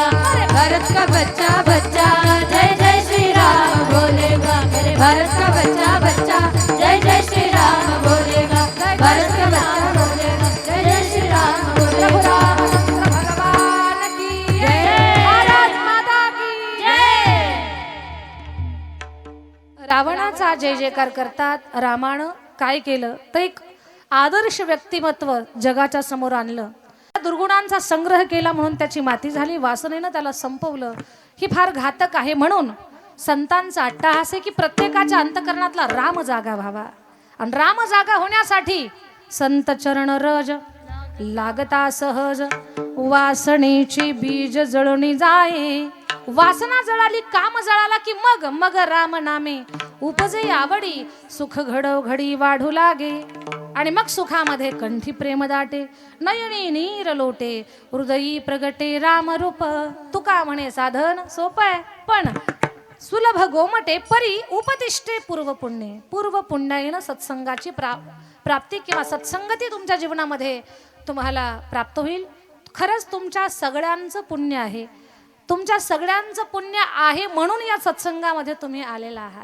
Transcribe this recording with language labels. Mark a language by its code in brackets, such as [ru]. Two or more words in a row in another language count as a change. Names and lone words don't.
[hi] भारत का बच्चा बच्चा जय जय श्री राम बोलेगा. मेरे भारत का बच्चा बच्चा जय जय श्री राम बोलेगा. भारत का बच्चा बोलेगा जय जय श्री राम प्रभु बोलेगा. रामचंद्र भगवान की जय. भारत माता की जय. [mr] रावणाचा जय जयकार करतात. रामानं काय केलं तर एक आदर्श व्यक्तिमत्व जगाच्या समोर आणलं. दुर्गुणांचा संग्रह केला म्हणून त्याची माती झाली, वासनेनं त्याला संपवलं. ही फार घातक आहे. म्हणून संतांचा अट्टहास आहे की प्रत्येकाच्या अंतकरणातला राम जागा व्हावा. आणि राम जागा होण्यासाठी संत चरण रज लागता सहज, वासनेची बीज जळून जाये. वासना जळाली, काम जळाला की मग राम नामे उपजे आवडी, सुख घडोघडी वाढू लागे. आणि मग सुखामध्ये कंठी प्रेम दाटे, नयनी नीर लोटे, हृदयी प्रगटे राम रूप. तुका म्हणे साधन सोपं आहे पण सुलभ गोमटे, परी उपदिष्टे पूर्व पुण्य. पूर्व पुण्याईनं सत्संगाची प्राप्ती किंवा सत्संगती तुमच्या जीवनामध्ये तुम्हाला प्राप्त होईल. खरंच तुमच्या सगळ्यांचं पुण्य आहे. तुमच्या सगळ्यांचं पुण्य आहे म्हणून या सत्संगामध्ये तुम्ही आलेला आहात.